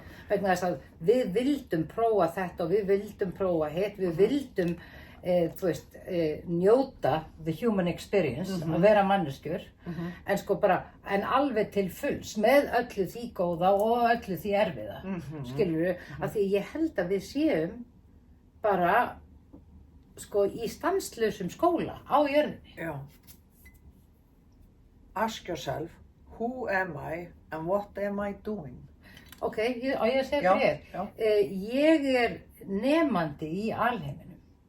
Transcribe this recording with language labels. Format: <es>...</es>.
<is>Vegna þess að við vildum prófa þetta og við vildum prófa hitt, við vildum þú veist, njóta</is> <en>the human experience,</en> <is>að vera manneskjur, en sko bara, en alveg til fulls, með öllu því góða og öllu því erfiða, skilurðu, af því ég held að við séum bara, sko, í stanslausum skóla á jörðinni. Já.</is> <en>Ask yourself, who am I and what am I doing?</en> <is>Ok, á ég að segja þér, ég er nemandi í alheiminum.</is>